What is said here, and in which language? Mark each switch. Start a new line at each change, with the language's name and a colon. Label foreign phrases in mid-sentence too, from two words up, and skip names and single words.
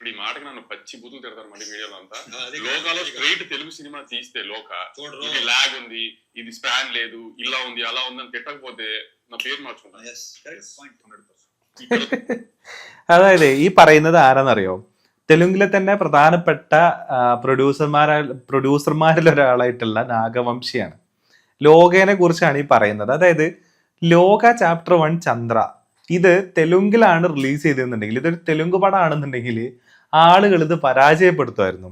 Telugu: మాటకి నన్ను పచ్చి బూతులు తిడతారు మళ్ళీ మీడియాలో అంతా. లోకాలో స్ట్రైట్ తెలుగు సినిమా తీస్తే లోక ఇది లాగ్ ఉంది, ఇది స్పాన్ లేదు, ఇలా ఉంది అలా ఉంది అని తిట్టకపోతే నా പേര് మార్చుకుంటాను.
Malayalam: അതായത് ഈ പറയുന്നത് ആരാന്നറിയോ? തെലുങ്കിലെ തന്നെ പ്രധാനപ്പെട്ട പ്രൊഡ്യൂസർമാരിൽ ഒരാളായിട്ടുള്ള നാഗവംശിയാണ്. ലോകേനെ കുറിച്ചാണ് ഈ പറയുന്നത്. അതായത് ലോക ചാപ്റ്റർ 1 ചന്ദ്ര ഇത് തെലുങ്കിലാണ് റിലീസ് ചെയ്തിരുന്നുണ്ടെങ്കിൽ, ഇതൊരു തെലുങ്ക് പടമാണെന്നുണ്ടെങ്കിൽ ആളുകൾ ഇത് പരാജയപ്പെടുത്തുമായിരുന്നു.